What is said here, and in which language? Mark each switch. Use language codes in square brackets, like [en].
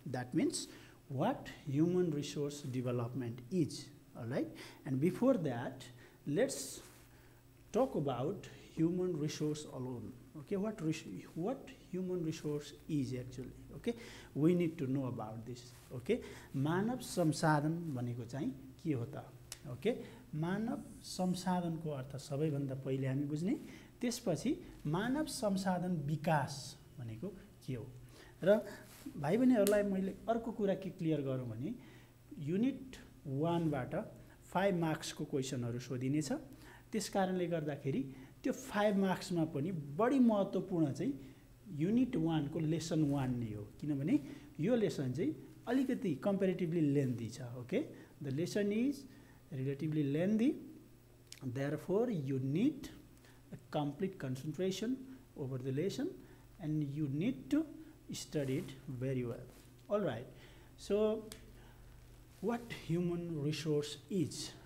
[en] That means what human resource development is, all right? And before that, let's talk about human resource alone. Okay, what human resource is actually, okay? We need to know about this, okay? [ne] मानव संसाधन भनेको चाहिँ के हो त? Okay, मानव संसाधनको अर्थ सबैभन्दा पहिले हामी बुझ्ने, त्यसपछि मानव संसाधन विकास भनेको के हो। र भाइ बहिनीहरूलाई मैले अर्को कुरा के क्लियर गरौँ भने युनिट 1 बाट 5 मार्क्सको क्वेशनहरु सोधिनेछ। त्यसकारणले गर्दाखेरि त्यो 5 मार्क्समा पनि बढी महत्त्वपूर्ण चाहिँ युनिट 1 को लेसन 1 नै हो, किनभने यो लेसन चाहिँ अलिकति कम्पेरेटिभली लेन्दी छ। [en] Okay, the lesson is relatively lengthy, therefore you need a complete concentration over the lesson and you need to study it very well. All right, so what human resource is?